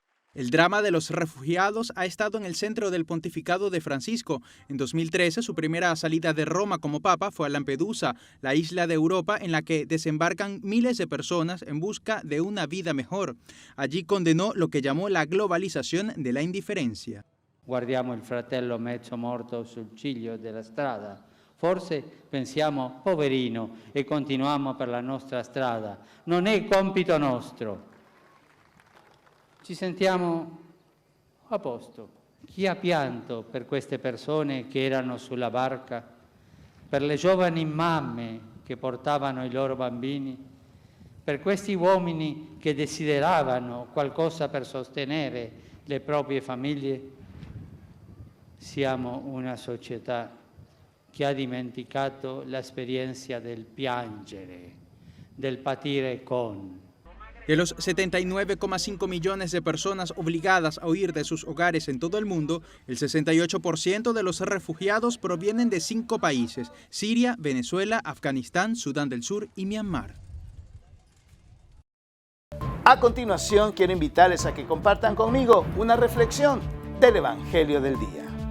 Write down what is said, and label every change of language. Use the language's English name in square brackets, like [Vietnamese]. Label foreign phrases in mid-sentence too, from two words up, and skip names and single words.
[Spanish] El drama de los refugiados ha estado en el centro del pontificado de Francisco. En 2013, su primera salida de Roma como papa fue a Lampedusa, la isla de Europa en la que desembarcan miles de personas en busca de una vida mejor. Allí condenó lo que llamó la globalización de la indiferencia. [Italian] Guardiamo il fratello mezzo morto sul ciglio della strada. Forse pensiamo, poverino, e continuiamo per la nostra strada. Non è compito nostro. Ci sentiamo a posto. Chi ha pianto per queste persone che erano sulla barca, per le giovani mamme che portavano i loro bambini, per questi uomini che desideravano qualcosa per sostenere le proprie famiglie? Siamo una società che ha dimenticato l'esperienza del piangere, del patire con. [Spanish] De los 79,5 millones de personas obligadas a huir de sus hogares en todo el mundo, el 68% de los refugiados provienen de 5 países: Siria, Venezuela, Afganistán, Sudán del Sur y Myanmar. A continuación, quiero invitarles a que compartan conmigo una reflexión del Evangelio del día.